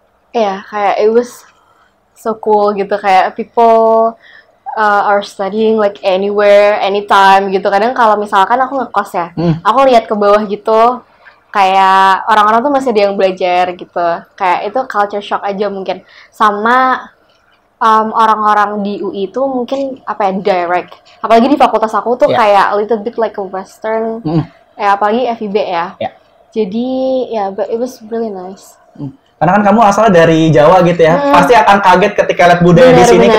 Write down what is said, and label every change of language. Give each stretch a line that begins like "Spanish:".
Indonesian: Iya, kayak
English: it was so cool
Indonesian: gitu. Kayak
English: people are studying like anywhere, anytime
Indonesian: gitu. Kadang kalau misalkan aku ngekos ya, aku lihat ke bawah gitu, kayak orang-orang tuh masih ada yang belajar gitu. Kayak itu culture shock aja mungkin. Sama orang-orang di UI itu mungkin direct. Apalagi di fakultas aku tuh kayak
English: a little bit like a western.
Indonesian: Apalagi FIB ya. Jadi
English: but it was really nice.
Indonesian: Karena kan kamu asalnya dari Jawa gitu ya, pasti akan kaget ketika lihat budaya di sini.